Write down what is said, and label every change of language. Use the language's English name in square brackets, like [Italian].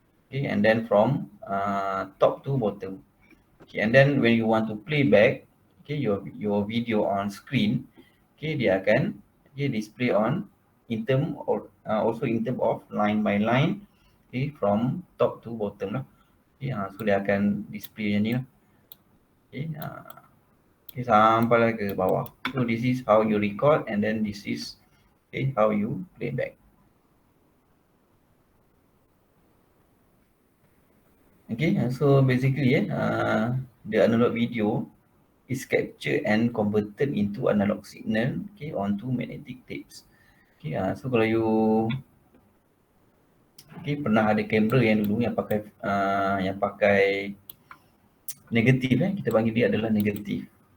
[English] And then from top to bottom. And then when you want to play back, your video on screen, [Malay] dia akan [English] display on in term or also in term of line by line, from top to bottom lah. [Malay] So dia akan display yang ni lah. Sampai lah ke bawah. [English] So this is how you record, and then this is how you play back. So basically the analog video is captured and converted into analog signal, onto magnetic tapes. [Malay] So kalau [English] you [Malay] pernah ada kamera yang dulu yang pakai negatif, kita panggil dia adalah negatif.